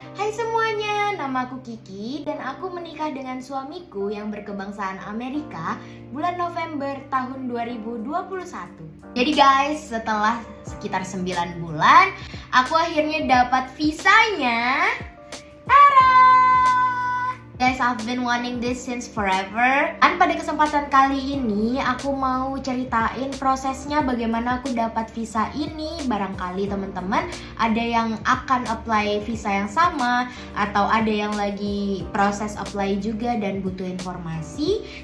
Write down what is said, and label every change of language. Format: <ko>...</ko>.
<id>Hai semuanya, nama aku Kiki dan aku menikah dengan suamiku yang berkebangsaan Amerika bulan November tahun 2021. Jadi guys, setelah sekitar 9 bulan, aku akhirnya dapat visanya. Tara!</id> <en>Guys, I've been wanting this since forever.</en> <id>Dan pada kesempatan kali ini, aku mau ceritain prosesnya bagaimana aku dapat visa ini. Barangkali teman-teman ada yang akan apply visa yang sama, atau ada yang lagi proses apply juga dan butuh informasi.</id>